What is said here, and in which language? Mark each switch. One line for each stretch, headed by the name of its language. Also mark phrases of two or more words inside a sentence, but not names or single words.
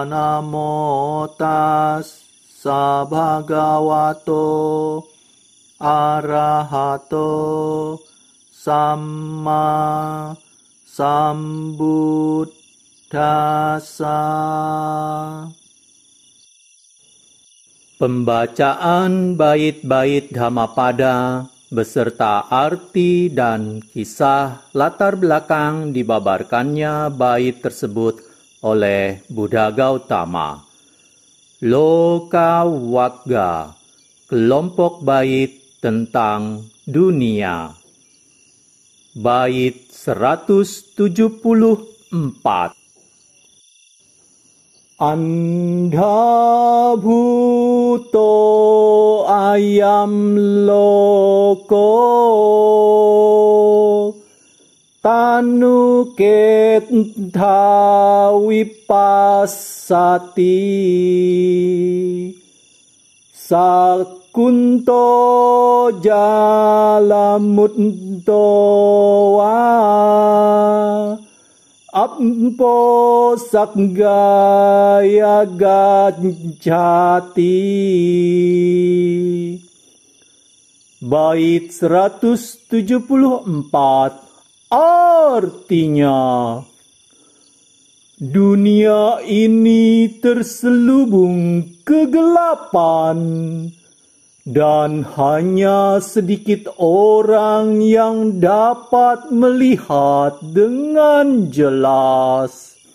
Pali: Namo tassa bhagavato arahato samma sambuddhassa.
Indonesian: Pembacaan bait-bait Dhammapada beserta arti dan kisah latar belakang dibabarkannya bait tersebut oleh Buddha Gautama. Lokawagga, kelompok bait tentang dunia. Bait 174.
Pali: Andha bhuto ayam loko tanu ketha vipassati sakunto jalamutto wa Ampo saggaya gacchati.
Indonesian: Bait 174 artinya, dunia ini terselubung kegelapan dan hanya sedikit orang yang dapat melihat dengan jelas.